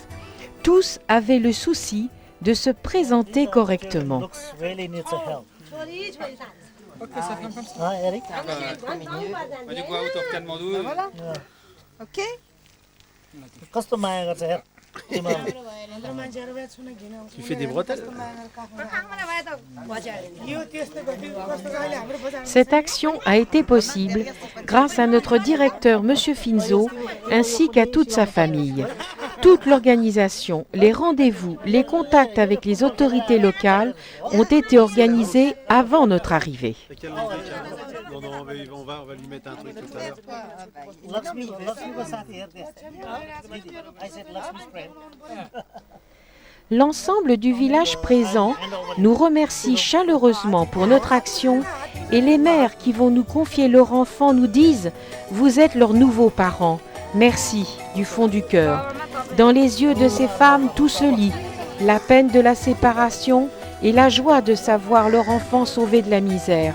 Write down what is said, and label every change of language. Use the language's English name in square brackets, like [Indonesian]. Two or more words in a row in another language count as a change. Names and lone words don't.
[French] Tous avaient le souci de se présenter correctement. Ok, ça fait comme ça. Eric. Du coup, [English] out of Katmandou. [French] Voilà. Ok. [Nepali] कस्तो माया गर्छ हेर तिमीलाई [French] Tu fais des bretelles. Cette action a été possible grâce à notre directeur Monsieur Finzo ainsi qu'à toute sa famille. Toute l'organisation, les rendez-vous, les contacts avec les autorités locales ont été organisés avant notre arrivée. Non, on va lui mettre un truc tout à l'heure. [Nepali] लक्ष्मीको साथी हेर [English] I said Lakshmi's friend. [French] L'ensemble du village présent nous remercie chaleureusement pour notre action et les mères qui vont nous confier leur enfant nous disent « Vous êtes leurs nouveaux parents. Merci du fond du cœur. » Dans les yeux de ces femmes, tout se lit. La peine de la séparation et la joie de savoir leur enfant sauvé de la misère.